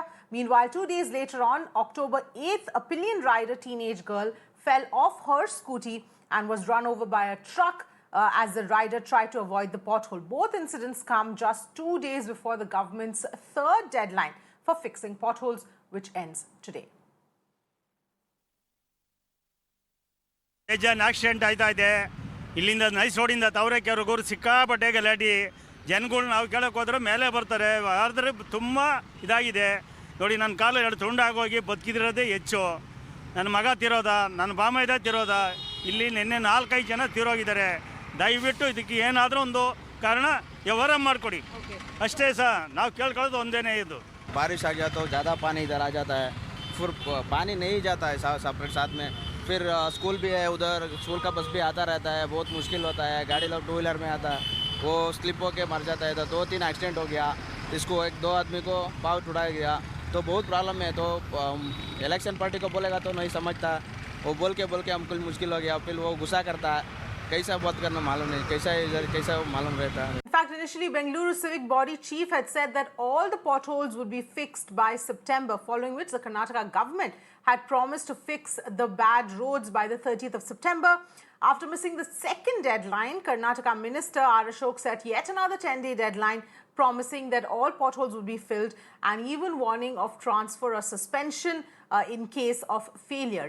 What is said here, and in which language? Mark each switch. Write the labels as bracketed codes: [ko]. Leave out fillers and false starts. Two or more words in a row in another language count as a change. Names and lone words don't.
[en] Meanwhile, 2 days later on, October 8th, a pillion rider teenage girl fell off her scooty and was run over by a truck as the rider tried to avoid the pothole. Both incidents come just 2 days before the government's third deadline for fixing potholes, which ends today. An accident [kn] ಆಯ್ತಾ ಇದೆ. ಇಲ್ಲಿಂದ ನೈಸ್ ರೋಡಿಂದ ತಾವರೆಕೆರೆಗೂ ಸಿಕ್ಕಾಪಟ್ಟೆ ಗಲಾಟೆ. ಜನಗಳು ನಾವು ಕೆಳಕ್ಕೆ ಹೋದ್ರೆ ಮೇಲೆ ಬರ್ತಾರೆ. ಆದ್ರೆ ತುಂಬ ಇದಾಗಿದೆ. ನೋಡಿ ನನ್ನ ಕಾಲು ಎರಡು ತುಂಡಾಗೋಗಿ ಬದುಕಿದಿರೋದೇ ಹೆಚ್ಚು. ನನ್ನ ಮಗ ತಿರೋದ, ನನ್ನ ಬಾಮೈದ ತಿರೋದ. ಇಲ್ಲಿ ನಿನ್ನೆ 4-5 ಜನ ತಿರೋಗಿದ್ದಾರೆ. ದಯವಿಟ್ಟು ಇದಕ್ಕೆ ಏನಾದರೂ ಒಂದು ಕಾರಣ ವ್ಯವಹಾರ ಮಾಡಿಕೊಡಿ ಅಷ್ಟೇ ಸರ್. ನಾವು ಕೇಳ್ಕೊಳ್ಳೋದು ಒಂದೇನೇ ಇದು. [hi] बारिश आ गया तो ज़्यादा पानी इधर आ जाता है, फिर पानी नहीं जाता है सेपरेट साथ में. फिर स्कूल भी है उधर, स्कूल का बस भी आता रहता है, बहुत मुश्किल होता है. गाड़ी लोग 2 व्हीलर में आता है, वो स्लिप होके मर जाता है. तो 2-3 एक्सीडेंट हो गया, इसको 1-2 आदमी को पाँव टुटाया गया. तो बहुत प्रॉब्लम है. तो इलेक्शन पार्टी को बोलेगा तो नहीं समझता, वो बोल के हमको मुश्किल हो गया. फिर वो गुस्सा करता है, कैसा बात करना मालूम नहीं, कैसा मालूम रहता है. [en] In fact, initially Bengaluru Civic Body Chief had said that all the potholes would be fixed by September, following which the Karnataka government had promised to fix the bad roads by the 30th of September. After missing the second deadline, Karnataka Minister R. Ashok set yet another 10-day deadline, promising that all potholes would be filled and even warning of transfer or suspension in case of failure.